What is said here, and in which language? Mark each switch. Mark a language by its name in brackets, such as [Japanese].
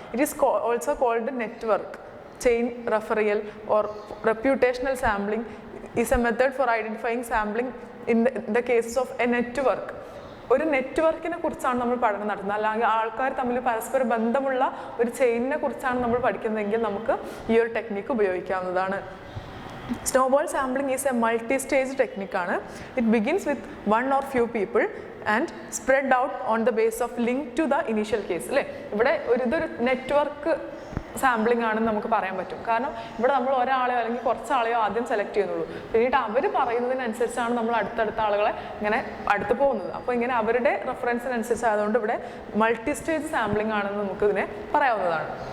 [English] It is also called network chain referral or reputational sampling is a method for identifying sampling in the cases of a network. [Malayalam] ഒരു നെറ്റ്വർക്കിനെ കുറിച്ചാണ് നമ്മൾ പഠനം നടത്തുന്നത്, അല്ലെങ്കിൽ ആൾക്കാർ തമ്മിൽ പരസ്പര ബന്ധമുള്ള ഒരു ചെയിനിനെ കുറിച്ചാണ് നമ്മൾ പഠിക്കുന്നതെങ്കിൽ നമുക്ക് ഈ ഒരു ടെക്നിക്ക് ഉപയോഗിക്കാവുന്നതാണ്. [English] Snowball sampling is a multi-stage technique. It begins with one or few people and spread out on the base of link to the initial case. [Malayalam] ഇവിടെ ഇതൊരു നെറ്റ്വർക്ക് സാമ്പിളിംഗ് ആണെന്ന് നമുക്ക് പറയാൻ പറ്റും. കാരണം ഇവിടെ നമ്മൾ ഒരാളെയോ അല്ലെങ്കിൽ കുറച്ചാളെയോ ആദ്യം സെലക്ട് ചെയ്യുന്നുള്ളൂ. പിന്നീട് അവർ പറയുന്നതിനനുസരിച്ചാണ് നമ്മൾ അടുത്തടുത്ത ആളുകളെ ഇങ്ങനെ അടുത്ത് പോകുന്നത്. അപ്പോൾ ഇങ്ങനെ അവരുടെ റെഫറൻസിനനുസരിച്ച് ആയതുകൊണ്ട് ഇവിടെ മൾട്ടി സ്റ്റേജ് സാമ്പിളിംഗ് ആണെന്ന് നമുക്ക് ഇതിനെ പറയാവുന്നതാണ്.